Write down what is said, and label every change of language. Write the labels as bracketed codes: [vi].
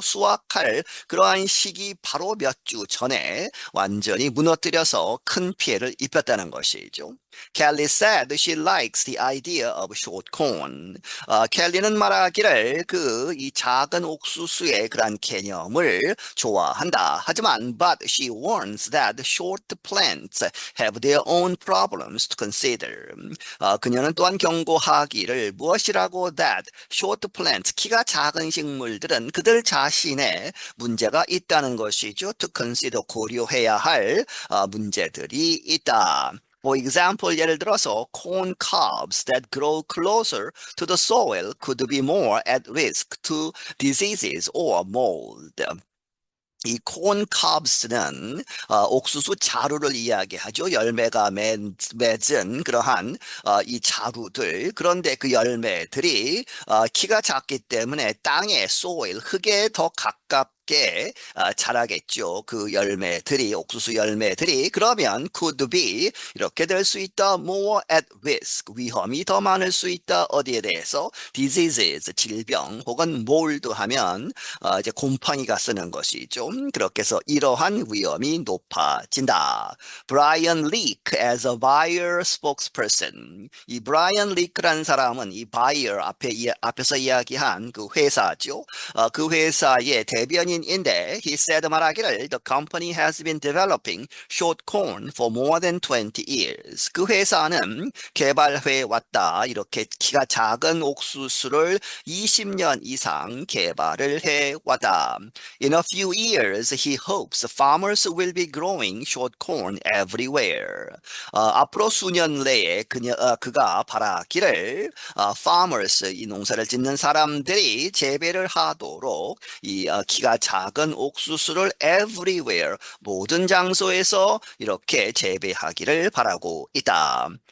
[ko] 수확할 그러한 시기 바로 몇 주 전에 완전히 무너뜨려서 큰 피해를 입혔다는 것이죠. [en] Kelly said she likes the idea of short corn. [ko] 켈리는 말하기를 이 작은 옥수수의 그런 개념을 좋아한다. 하지만 [en] but she warns that short plants have their own problems to consider. [ko] 그녀는 또한 경고하기를 무엇이라고 [en] that short plants [ko] 키가 작은 식물들은 그들 자신의 문제가 있다는 것이죠. To consider 고려해야 할 문제들이 있다. [en] For example, [ko] 예를 들어서 [en] corn cobs that grow closer to the soil could be more at risk to diseases or mold. [ko] 이 corn cobs는 옥수수 자루를 이야기하죠. 열매가 맺은 그러한 이 자루들. 그런데 그 열매들이 키가 작기 때문에 땅의 soil, 흙에 더 가깝게 자라겠죠. 그 열매들이, 옥수수 열매들이. 그러면 could be 이렇게 될 수 있다. [en] more at risk, [ko] 위험이 더 많을 수 있다. 어디에 대해서? diseases, 질병 혹은 mold 하면 이제 곰팡이가 쓰는 것이죠. 그렇게 해서 이러한 위험이 높아진다. [en] Brian Leak as a buyer spokesperson. [ko] 이 Brian Leak라는 사람은 이 buyer 앞에서 이야기한 그 회사죠. 그 회사의 대변인 라인인데 [en] he said [ko] 말하기를 [en] the company has been developing short corn for more than 20 years. [ko] 그 회사는 개발해 왔다. 이렇게 키가 작은 옥수수를 20년 이상 개발을 해 왔다. [en] In a few years, he hopes farmers will be growing short corn everywhere. [ko] 앞으로 수년 내에 그가 바라기를 farmers, 이 농사를 짓는 사람들이 재배를 하도록 이 키가 작은 옥수수를 everywhere, 모든 장소에서 이렇게 재배하기를 바라고 있다.